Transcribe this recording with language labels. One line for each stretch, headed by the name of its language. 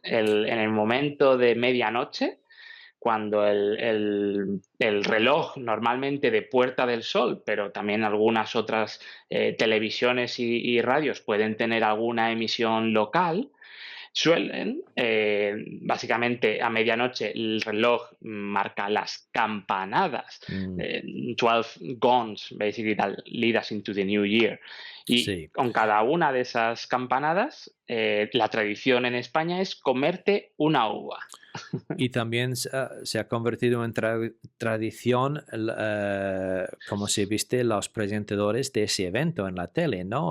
Spanish: En el momento de medianoche, cuando el reloj normalmente de Puerta del Sol, pero también algunas otras televisiones y radios pueden tener alguna emisión local, suelen, básicamente a medianoche el reloj marca las campanadas, Mm,
English: 12 guns, basically, that lead us into the new year.
Spanish: Y sí. con cada una de esas campanadas, la tradición en España es comerte una uva. Y también se ha convertido en tradición, como se viste los presentadores de ese evento en la tele, ¿no?